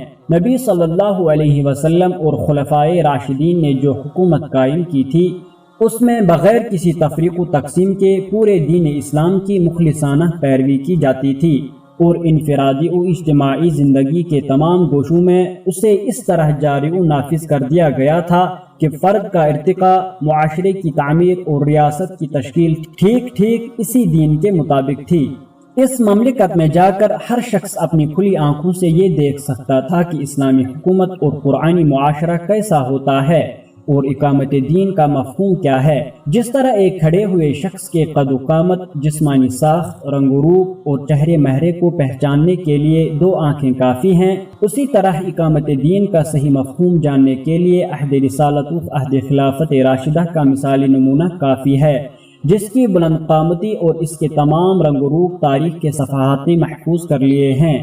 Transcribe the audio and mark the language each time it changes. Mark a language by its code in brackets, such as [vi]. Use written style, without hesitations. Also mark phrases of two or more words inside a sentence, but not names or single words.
[ur] نبی [ar] صلی اللہ علیہ وسلم [ur] اور خلفائے راشدین نے جو حکومت قائم کی تھی، اس میں بغیر کسی تفریق و تقسیم کے پورے دین اسلام کی مخلصانہ پیروی کی جاتی تھی، اور انفرادی و اجتماعی زندگی کے تمام گوشوں میں اسے اس طرح جاری و نافذ کر دیا گیا تھا کہ فرد کا ارتقاء، معاشرے کی تعمیر اور ریاست کی تشکیل ٹھیک اسی دین کے مطابق تھی۔ اس مملکت میں جا کر ہر شخص اپنی کھلی آنکھوں سے یہ دیکھ سکتا تھا کہ اسلامی حکومت اور قرآنی معاشرہ کیسا ہوتا ہے اور اقامت دین کا مفہوم کیا ہے۔ جس طرح ایک کھڑے ہوئے شخص کے قد و قامت، جسمانی ساخت، رنگ و روپ اور چہرے مہرے کو پہچاننے کے لیے 2 آنکھیں کافی ہیں، اسی طرح اقامت دین کا صحیح مفہوم جاننے کے لیے عہد رسالت و عہد خلافت راشدہ کا مثالی نمونہ کافی ہے، جس کی بلند قامتی اور اس کے تمام رنگ و روپ تاریخ کے صفحات میں محفوظ کر لیے ہیں۔